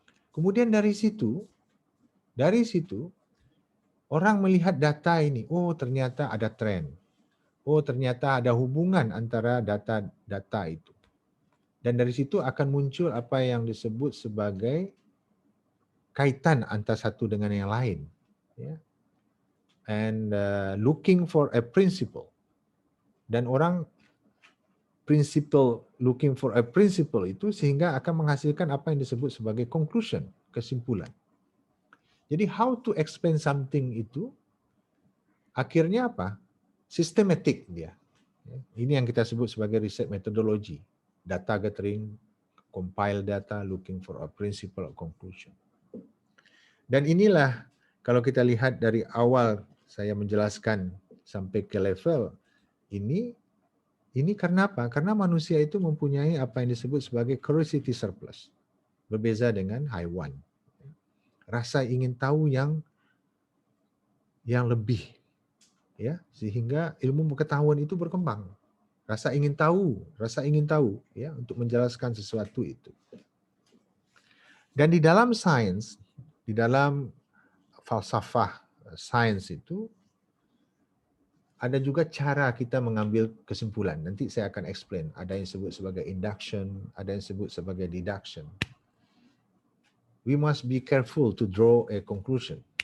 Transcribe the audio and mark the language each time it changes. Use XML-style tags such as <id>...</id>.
<id>Kemudian dari situ orang melihat data ini, oh ternyata ada tren. Oh, ternyata ada hubungan antara data-data itu. Dan dari situ akan muncul apa yang disebut sebagai kaitan antara satu dengan yang lain. Ya.</id> <en>And looking for a principle.</en> <id>Dan orang</id> <en>looking for a principle</en> <id>itu sehingga akan menghasilkan apa yang disebut sebagai conclusion, kesimpulan. Jadi</id> <en>how to explain something</en> <id>itu akhirnya apa? Systematic dia. Ini yang kita sebut sebagai research methodology.</id> <en>Data gathering, compile data, looking for a principle of conclusion.</en> <id>Dan inilah kalau kita lihat dari awal saya menjelaskan sampai ke level ini karena apa? Karena manusia itu mempunyai apa yang disebut sebagai curiosity surplus. Berbeza dengan haiwan. Rasa ingin tahu yang lebih. Ya, sehingga ilmu pengetahuan itu berkembang. Rasa ingin tahu ya untuk menjelaskan sesuatu itu. Dan di dalam sains, di dalam falsafah sains itu ada juga cara kita mengambil kesimpulan. Nanti saya akan explain. Ada yang disebut sebagai induction, ada yang disebut sebagai deduction.</id> <en>We must be careful to draw a conclusion.</en>